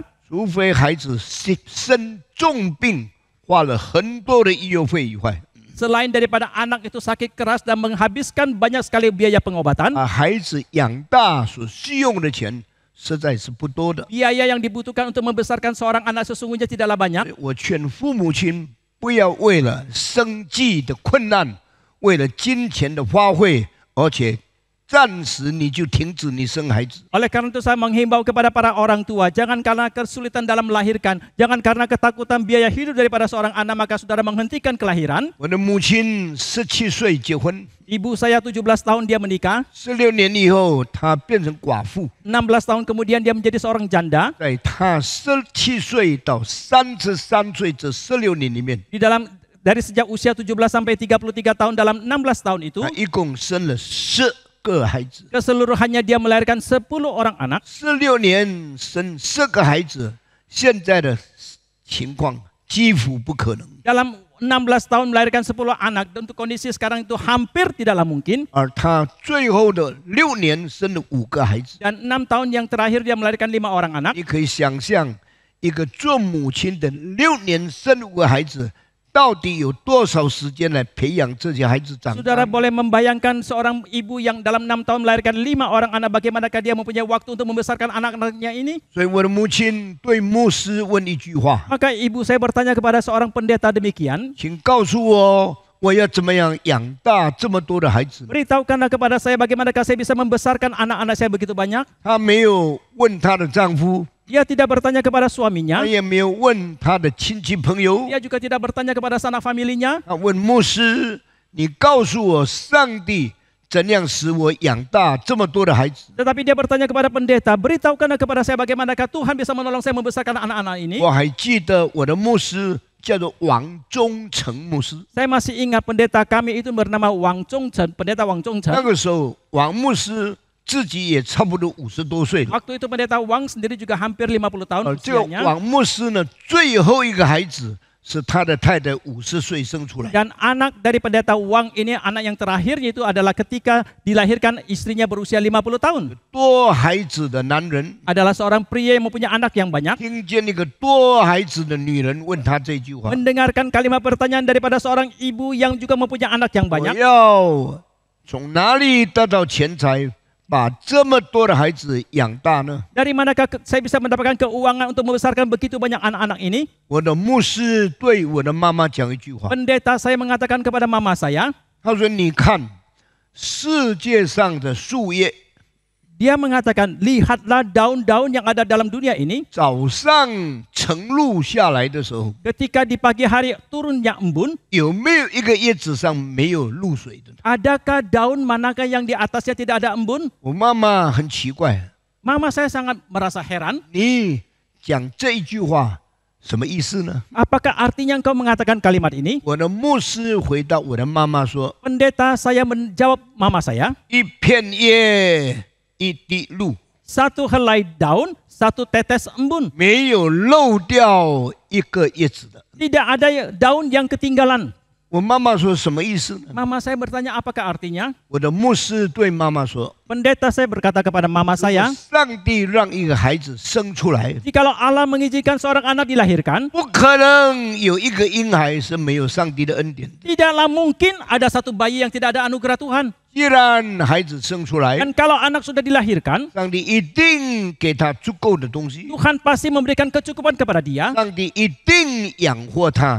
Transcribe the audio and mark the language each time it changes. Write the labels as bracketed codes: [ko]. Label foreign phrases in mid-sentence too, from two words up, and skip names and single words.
[zh] 除非孩子生重病，花了很多的医药费以外， [id] Selain daripada anak itu sakit keras dan menghabiskan banyak sekali biaya pengobatan, [zh] 把孩子养大所需用的钱实在是不多的。 [id] biaya yang dibutuhkan untuk membesarkan seorang anak sesungguhnya tidaklah banyak. [zh] 我劝父母亲不要为了生计的困难，为了金钱的花费，而且暂时你就停止你生孩子。 [id] Oleh karena itu saya menghimbau kepada para orang tua, jangan karena kesulitan dalam melahirkan, jangan karena ketakutan biaya hidup daripada seorang anak maka saudara menghentikan kelahiran. [zh] 我的母亲17岁结婚， [id] Ibu saya 17 tahun dia menikah, [zh] 16 年以后她变成寡妇， [id] 16 tahun kemudian dia menjadi seorang janda. [zh] 在她17岁到33岁这16年里面， [id] Di dalam dari sejak usia 17 sampai 33 tahun dalam 16 tahun itu, [zh] 她一共生了10个孩子。 [id] keseluruhannya dia melahirkan 10 orang anak. [zh] 16 年生10个孩子，现在的情况几乎不可能。 [id] Dalam 16 tahun melahirkan 10 anak, untuk kondisi sekarang itu hampir tidaklah mungkin. [zh] 而他最后的6年生了5个孩子， [id] Dan 6 tahun yang terakhir dia melahirkan 5 orang anak. [zh] 你可以想象，一个做母亲的6年生5个孩子，到底有多少时间来培养这些孩子长 [id] Saudara [zh] 大？ [id] boleh membayangkan seorang ibu yang dalam 6 tahun melahirkan 5 orang anak, bagaimanakah dia mempunyai waktu untuk membesarkan anak-anaknya ini? [zh] 所以我的母亲对牧师问一句话 [id] Maka ibu saya bertanya kepada seorang pendeta demikian, [zh] 请告诉我， 我要怎么样养大这么多的孩子呢？ [id] Beritahukanlah kepada saya bagaimanakah saya bisa membesarkan anak-anak saya begitu banyak. [zh] 她没有问她的丈夫， [id] Dia tidak bertanya kepada [zh] 她 [id] suaminya. [zh] 也没有问她的亲戚朋友， [id] Dia juga tidak bertanya kepada sanak familinya. [zh] 她问牧师：“你告诉我，上帝怎样使我养大这么多的孩子？ [id] Tetapi dia bertanya kepada pendeta, beritahukanlah kepada saya bagaimanakah Tuhan bisa menolong saya membesarkan anak-anak ini. [zh] 我还记得我的牧师叫做王忠诚牧师， [id] Saya masih ingat pendeta kami itu bernama Wang Zhongchen, pendeta Wang [zh] 那 [id] Zhongchen. [zh] 个时候王牧师自己也差不多50多岁了。 [id] Waktu itu pendeta Wang sendiri juga hampir 50 tahun [zh] 这个 [id] usianya. [zh] 王牧师呢，最后一个孩子是他的太太50岁生出来。 [id] Dan anak dari pendeta Wang ini, anak yang terakhirnya itu adalah ketika dilahirkan istrinya berusia 50 tahun. [zh] 多孩子的男人 [id] Adalah seorang pria yang mempunyai anak yang banyak. [zh] 听见那个多孩子的女人问他这句话： [id] Mendengarkan kalimat pertanyaan daripada seorang ibu yang juga mempunyai anak yang [zh] 我 [id] banyak. [zh] 要从哪里得到钱财，把这么多的孩子养大呢？ [id] Dari manakah saya bisa mendapatkan keuangan untuk membesarkan begitu banyak anak-anak ini? [zh] 我的牧师对我的妈妈讲一句话， [id] Pendeta saya mengatakan kepada mama saya, [zh] 他说：“你看，世界上的树叶， [id] dia mengatakan, lihatlah daun-daun yang ada dalam dunia ini. [zh] 早上晨露下来的时候， [id] Ketika di pagi hari turunnya embun, [zh] 有没有一个叶子上没有露水的？” [id] adakah daun manakah yang di atasnya tidak ada embun? [zh] 我妈妈很奇怪， [id] Mama saya sangat merasa heran. [zh] 你讲这一句话什么意思呢？ [id] Apakah artinya engkau mengatakan kalimat ini? [zh] 我的牧师回答我的妈妈说 [id] Pendeta saya menjawab mama saya, [zh] 一片叶，一滴露， [id] satu helai daun, satu tetes embun. [zh] 没有漏掉一个叶子的。 [id] Tidak ada daun yang ketinggalan. [zh] 我妈妈说什么意思呢？ [id] Mama saya bertanya apakah artinya? [zh] 我的牧师对妈妈说 [id] Pendeta saya berkata kepada mama saya, [zh] 上帝让一个孩子生出来， [id] jikalau Allah mengizinkan seorang anak dilahirkan, [zh] 不可能有一个婴孩是没有上帝的恩典的。 [id] tidaklah mungkin ada satu bayi yang tidak ada anugerah Tuhan. [zh] 既然孩子生出来， [id] Dan kalau anak sudah dilahirkan, [zh] 上帝一定给他足够的东西， [id] Tuhan pasti memberikan kecukupan kepada dia. [zh] 上帝一定养活他。